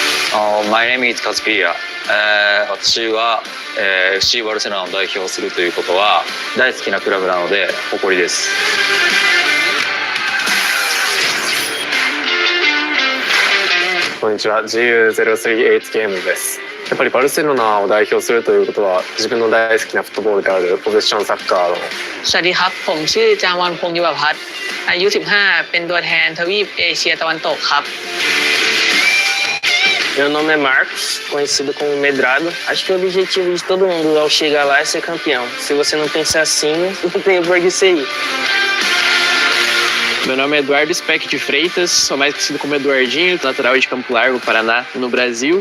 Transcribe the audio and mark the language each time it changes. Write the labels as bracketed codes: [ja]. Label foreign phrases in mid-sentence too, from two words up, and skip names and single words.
[en] My name is Kazukiya. [ja] 私は、FC バルセロナを代表するということは大好きなクラブなので誇りです。こんにちは、GU038 ゲームです。やっぱりバルセロナを代表するということは自分の大好きなフットボールであるポゼッションサッカーの [th] สวัสดีครับผมชื่อจามอนพงศ์ยุวพัฒน์อายุ 15 เป็นตัวแทนทวีปเอเชียตะวันตกครับ [pt] Meu nome é Marcos, conhecido como Medrado. Acho que o objetivo de todo mundo ao chegar lá é ser campeão. Se você não pensar assim, não tem por que ser. Meu nome é Eduardo Speck de Freitas, sou mais conhecido como Eduardinho, natural de Campo Largo, Paraná, no Brasil.